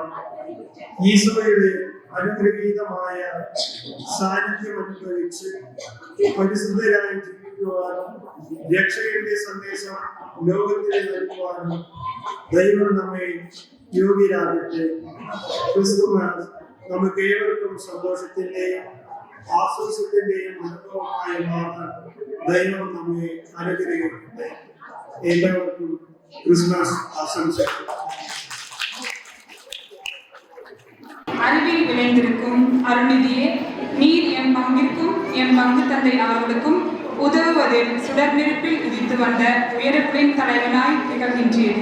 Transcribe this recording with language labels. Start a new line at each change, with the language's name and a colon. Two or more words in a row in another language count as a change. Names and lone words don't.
Malayalam: ഈശോയുടെ അനുഗ്രഹീതമായ സാന്നിധ്യം അനുഭവിച്ച് പരിശുദ്ധരായി ജീവിക്കുവാനും രക്ഷകന്റെ സന്ദേശം ലോകത്തിന് നൽകുവാനും ദൈവം നമ്മെ യോഗ്യരാകട്ടെ. ക്രിസ്തുമസ് നമുക്ക് ഏവർക്കും സന്തോഷത്തിന്റെയും ആശ്വാസത്തിന്റെയും അനുഭവമായി മാറാൻ ദൈവം നമ്മെ അനുഗ്രഹിക്കട്ടെ. എല്ലാവർക്കും ക്രിസ്മസ് ആശംസകൾ.
Tamil: அறிவில் விளைந்திருக்கும் அருள்நிதியே, நீர் என் பங்கிற்கும் என் பங்கு தந்தை அவர்களுக்கும் உதவுவதில் சுடர் நெருப்பில் உதித்து வந்த உயரக்குடின் தலைவனாய் திகழ்கின்றீர்.